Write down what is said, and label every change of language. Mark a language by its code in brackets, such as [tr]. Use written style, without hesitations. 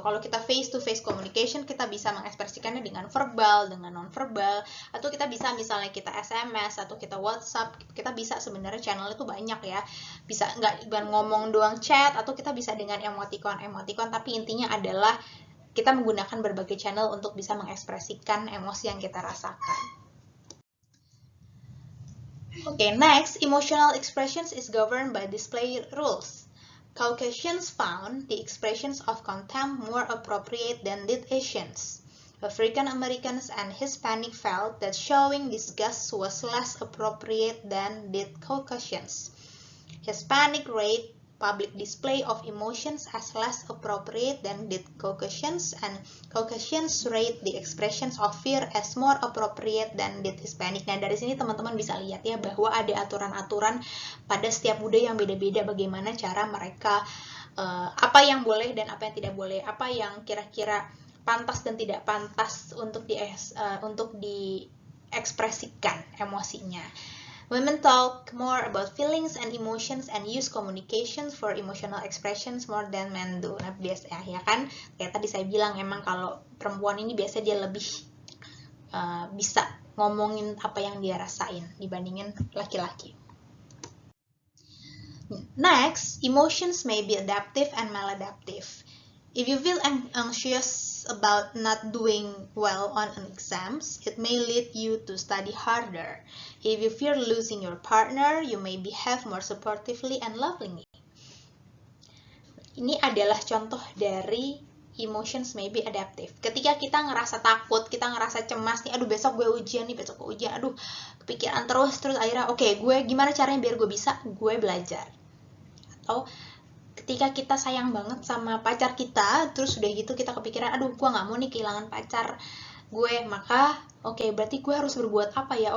[id] Kalau kita [en] face to face communication, [id] kita bisa mengekspresikannya dengan verbal, dengan non-verbal, atau kita bisa misalnya kita SMS atau kita WhatsApp, kita bisa sebenarnya channel itu banyak ya. Bisa nggak ngomong doang, chat, atau kita bisa dengan emoticon, tapi intinya adalah kita menggunakan berbagai channel untuk bisa mengekspresikan emosi yang kita rasakan. [en] Okay, next, emotional expressions is governed by display rules. Caucasians found the expressions of contempt more appropriate than did Asians. African Americans and Hispanic felt that showing disgust was less appropriate than did Caucasians. Hispanic rate public display of emotions as less appropriate than did Caucasians, and Caucasians rate the expressions of fear as more appropriate than did Hispanic. [id] Nah, dari sini teman-teman bisa lihat ya bahwa ada aturan-aturan pada setiap budaya yang beda-beda bagaimana cara mereka apa yang boleh dan apa yang tidak boleh, apa yang kira-kira pantas dan tidak pantas untuk diekspresikan emosinya. [en] Women talk more about feelings and emotions and use communications for emotional expressions more than men do. [id] Nah, biasa ya kan, kayak tadi saya bilang emang kalau perempuan ini biasa dia lebih bisa ngomongin apa yang dia rasain dibandingin laki-laki. [en] Next, emotions may be adaptive and maladaptive. If you feel anxious about not doing well on an exams, it may lead you to study harder. If you fear losing your partner, you may behave more supportively and lovingly. [id] Ini adalah contoh dari [en] emotions may be adaptive. [id] Ketika kita ngerasa takut, kita ngerasa cemas nih, aduh besok gue ujian, aduh kepikiran terus akhirnya oke, gue gimana caranya biar gue bisa, gue belajar. Atau ketika kita sayang banget sama pacar kita, terus udah gitu kita kepikiran, aduh gue gak mau nih kehilangan pacar gue, maka oke, berarti gue harus berbuat apa ya?